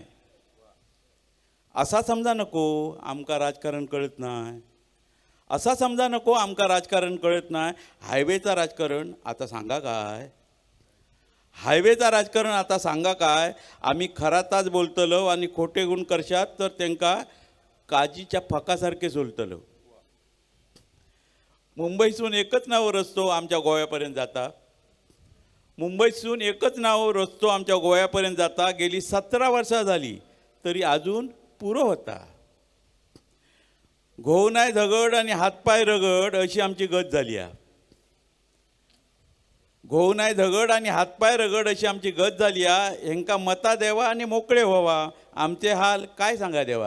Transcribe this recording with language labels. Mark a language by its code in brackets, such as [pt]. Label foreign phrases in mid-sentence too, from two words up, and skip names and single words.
[kok] असा समजा नको आमका राजकारण कळत नाही, असा समजा नको आमका राजकारण कळत नाही. हायवेचा राजकारण आता सांगा काय, हायवेचा राजकारण आता सांगा काय. आम्ही खराताच बोलतलो आणि खोटे गुण करशात तर त्यांका काजीच्या फकासारखे सोलतलो. मुंबईसून एकच नाव रस्तो आमच्या गोव्यापर्यंत जाता, मुंबईसून एकच नाव रस्तो आमच्या गोव्यापर्यंत जाता. गेली 17 वर्षा झाली तरी अजून पुरो होता. घोव नाही झगड आणि हातपाय रगड अशी आमची गत झाली आहे. घोव नाही झगड आणि हातपाय रगड अशी आमची गत झाली आहे. ह्यांका मता देवा आणि मोकळे व्हावा, आमचे हाल काय सांगा देवा.